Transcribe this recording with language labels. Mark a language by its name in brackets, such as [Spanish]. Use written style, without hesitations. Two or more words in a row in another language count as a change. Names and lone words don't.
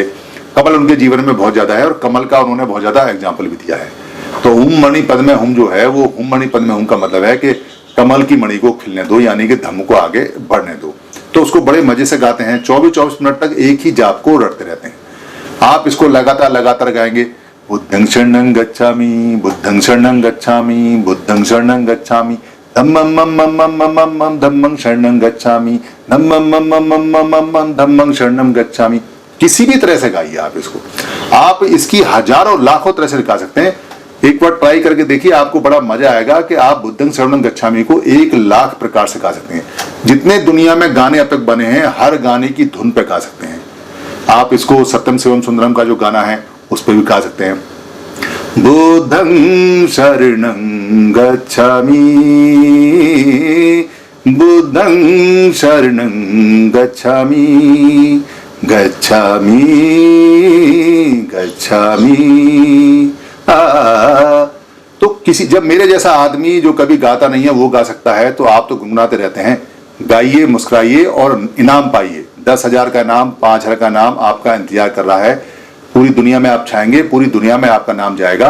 [Hindi] कमल उनके जीवन में बहुत ज्यादा है और कमल का उन्होंने बहुत ज्यादा एग्जाम्पल भी दिया है। तो [Sanskrit] हुम मणि पद्मे हुम [Hindi] जो है वो [Sanskrit] हुम मणि पद्मे हुम [Hindi] का मतलब है कि कमल की मणि को खिलने दो, यानी कि धम्म को आगे बढ़ने दो। तो उसको बड़े मजे से गाते हैं, 24-24 मिनट तक एक ही जाप को रटते रहते हैं। आप इसको लगातार गाएंगे, [Pali] बुद्धं शरणं गच्छामि, बुद्धं शरणं गच्छामि, बुद्धं शरणं गच्छामि, धम्मं मम धम्मं शरणं गच्छामि, धम्मं मम धम्मं शरणं गच्छामि। [Hindi] किसी भी तरह से गाइए आप इसको, आप इसकी हजारों लाखों तरह से गा सकते हैं। एक बार ट्राई करके देखिए, आपको बड़ा मजा आएगा कि आप [Pali] बुद्धं शरणं गच्छामि [Hindi] को 1 लाख प्रकार से गा सकते हैं। जितने दुनिया में गाने अब तक बने हैं हर गाने की धुन पे गा सकते हैं। आप इसको सत्यम शिवम सुंदरम का जो गाना है उस पर भी गा सकते हैं। [Pali] बुद्धं शरणं गच्छामि, बुद्धं शरणं गच्छामि, गच्छामि गच्छामि। [Hindi] तो किसी, जब मेरे जैसा आदमी जो कभी गाता नहीं है वो गा सकता है, तो आप तो गुनगुनाते रहते हैं। गाइए, मुस्कुराइए और इनाम पाइए। 10,000 का इनाम, 5,000 का इनाम आपका इंतजार कर रहा है। पूरी दुनिया में आप छाएंगे, पूरी दुनिया में आपका नाम जाएगा।